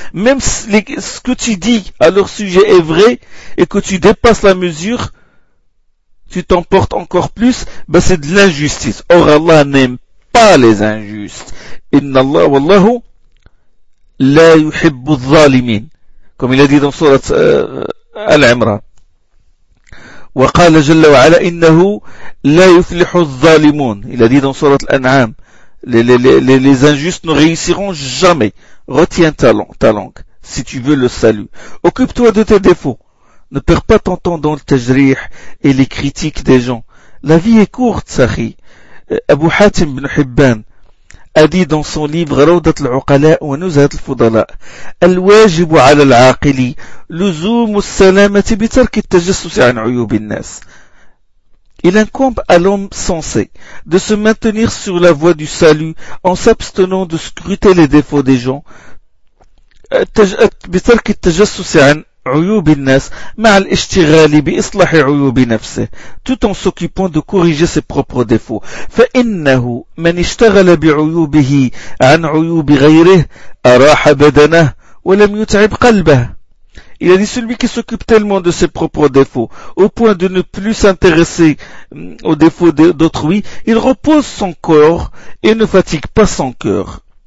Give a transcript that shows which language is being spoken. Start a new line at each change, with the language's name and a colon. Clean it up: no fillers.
French: Même ce que tu dis à leur sujet est vrai et que tu dépasses la mesure, tu t'emportes encore plus, c'est de l'injustice. Or Allah n'aime pas les injustes.
Arabic: Inna Allah wallahu la yuhibbu adh-dhalimin.
French: Comme il a dit dans sourate Al-Imran.
Arabic: وقال جل وعلا إنه لا يفلح الظالمون.
French: Il a dit dans sourate Al-An'am, les injustes ne réussiront jamais. Retiens ta langue si tu veux le salut. Occupe-toi de tes défauts. Ne perds pas ton temps dans le tajrih et les critiques des gens. La vie est courte, Sahi. Abu Hatim ibn Hibban a dit dans son livre Rawdat al-Uqala wa Nuzhat al-Fudala,
Arabic: الواجب على العاقل لزوم السلامة بترك التجسس عن عيوب الناس.
French: Il incombe à l'homme sensé de se maintenir sur la voie du salut en s'abstenant de scruter les défauts des gens.
Arabic: بترك التجسس عن عيوب الناس مع الاشتغال بإصلاح عيوب نفسه.
French: Tout en s'occupant de corriger ses propres défauts.
Arabic: فإنه من اشتغل بعيوبه عن عيوب غيره أراح بدنه ولم يتعب قلبه.
French: Il a dit, celui qui s'occupe tellement de ses propres défauts, au point de ne plus s'intéresser aux défauts d'autrui, il repose son corps et ne fatigue pas son cœur.